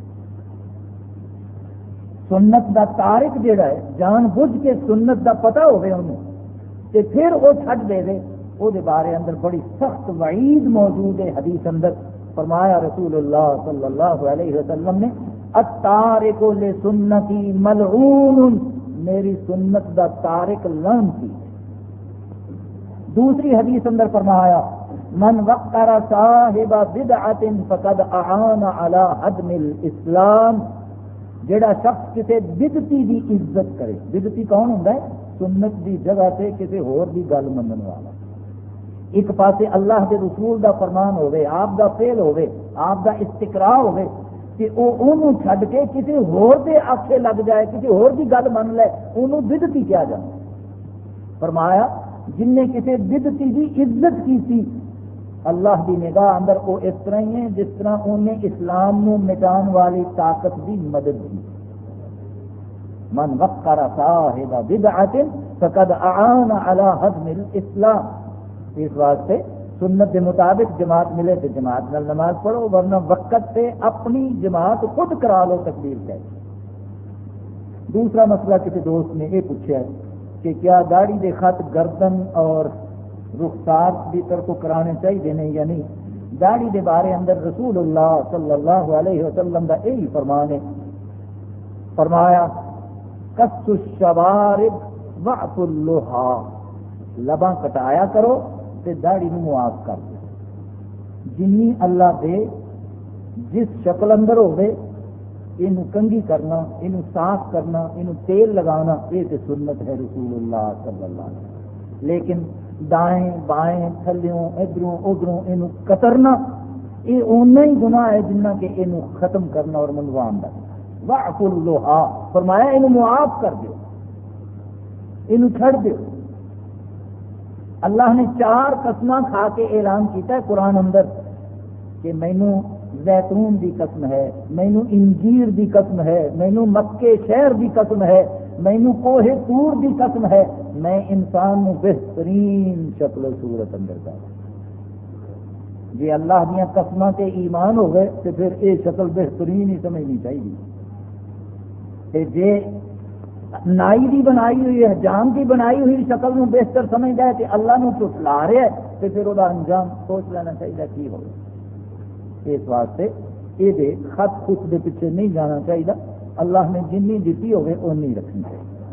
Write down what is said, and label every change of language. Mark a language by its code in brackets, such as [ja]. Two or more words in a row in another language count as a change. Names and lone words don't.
[pa] سنت دا تارک جیڑا ہے جان بوجھ کے سنت دا پتہ ہوئے انہوں تے پھر وہ چھڈ دے دے، وہ دے بارے اندر بڑی سخت وعید موجود ہے حدیث اندر۔ فرمایا رسول اللہ [ar] صلی اللہ علیہ وسلم [pa] نے [ar] التارک لسنتی ملعون، [pa] میری سنت دا تارک لعنتی۔ دوسری حدیث اندر فرمایا [ar] من وقر صاحب بدعت فقد اعان علی هدم الاسلام، [pa] جڑا شخص کسی بدعتی دی عزت کرے، بدعتی کون ہوندا ہے؟ سنت دی جگہ سے کسی ہور دی گل منن والا۔ ایک پاسے اللہ کے رسول دا فرمان ہوئے، آپ دا فعل ہوئے، آپ دا استقرار ہوئے کہ وہ انہوں چھڈ کے کسی ہور دے آکھے لگ جائے، کسی ہور دی گل من لے، انہوں بدعتی کیا جائے۔ فرمایا جن نے کسی بدعتی دی عزت کی تھی اللہ دی نگاہ اندر وہ اس طرح ہی ہے جس طرح انہیں اسلام نو مٹان والی طاقت دی مدد کی۔ [ar] من وقر صاحب بدعت فقد اعان علی هدم الاسلام، [pa] اس واسطے سنت کے مطابق جماعت ملے تو جماعت نال نماز پڑھو، ورنہ وقت سے اپنی جماعت خود کرا لو تکبیر کہہ۔ دوسرا مسئلہ کسی دوست نے یہ پوچھا ہے کہ کیا داڑھی دے خط گردن اور رخسار کی طرف کرانے چاہیے نہیں یا نہیں؟ داڑھی دے بارے اندر رسول اللہ [ar] صلی اللہ علیہ وسلم [pa] کا یہی فرمان ہے، فرمایا [ar] قص الشوارب وعف اللحى، [pa] لباں کٹایا کرو تے داڑھی نو معاف کر دو۔ جنی اللہ دے جس شکل اندر ہوئے انہوں کنگھی کرنا، انہوں صاف کرنا، انہوں تیل لگانا، یہ تو سنت ہے رسول اللہ [ar] صلی اللہ علیہ وسلم۔ [pa] لیکن دائیں بائیں تھلیوں ادھروں ادھروں انہوں کترنا یہ اونا ہی گناہ ہے جنہ کہ انہوں ختم کرنا اور منوان دا۔ [ar] وعف اللحى [pa] فرمایا انہوں معاف کر دیو، انہوں چھڑ دیو۔ اللہ نے 4 قسماں کھا کے اعلان کیتا ہے قرآن اندر کہ مینوں زیتون دی قسم ہے، مینوں انجیر دی قسم ہے، مینوں مکے شہر دی قسم ہے، مینوں کوہ طور دی قسم ہے، میں انسان نو بہترین شکل و صورت اندر دا۔ جی اللہ دیاں قسماں تے ایمان ہو گئے تو پھر یہ شکل بہترین ہی سمجھنی چاہیے۔ تے جے نائی دی بنائی ہوئی ہے، حجام کی بنائی ہوئی شکل نو بہتر سمجھدا ہے کہ اللہ نو ٹھٹلا رہا ہے تو پھر وہ انجام سوچ لینا چاہیے کی ہوگا۔ اس واسطے یہ خط خط دے پیچھے نہیں جانا چاہیے، اللہ نے جنی دیتی ہوگی اونی رکھنی چاہیے۔